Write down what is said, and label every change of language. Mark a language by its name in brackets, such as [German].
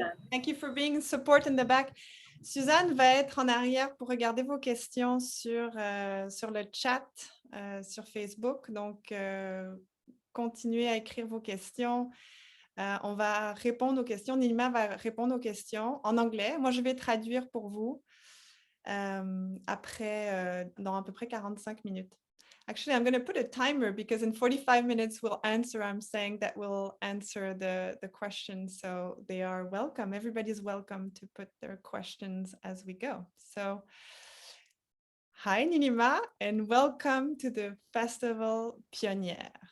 [English] Thank you for being support in the back. [French] Suzanne va être en arrière pour regarder vos questions sur le chat sur Facebook. Donc, continuez à écrire vos questions. On va répondre aux questions. Nilima va répondre aux questions en anglais. Moi, je vais traduire pour vous après, dans à peu près 45 minutes. [English] Actually, I'm going to put a timer because in 45 minutes we'll answer. I'm saying that we'll answer the questions. So they are welcome. Everybody's welcome to put their questions as we go. So hi, Nilima, and welcome to the festival Pionnières.